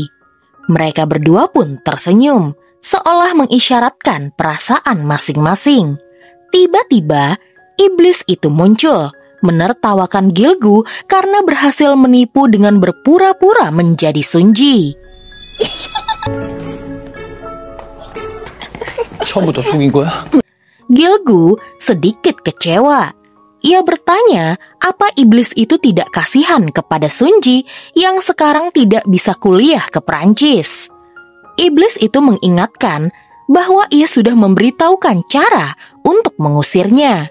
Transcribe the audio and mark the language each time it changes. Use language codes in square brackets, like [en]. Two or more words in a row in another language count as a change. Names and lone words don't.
[id] Mereka berdua pun tersenyum, seolah mengisyaratkan perasaan masing-masing. Tiba-tiba, iblis itu muncul, menertawakan Gilgu karena berhasil menipu dengan berpura-pura menjadi Sunji. [ko] 처음부터 속인 거야? [id] Gilgu sedikit kecewa. Ia bertanya, apa iblis itu tidak kasihan kepada Sunji yang sekarang tidak bisa kuliah ke Prancis. Iblis itu mengingatkan bahwa ia sudah memberitahukan cara untuk mengusirnya.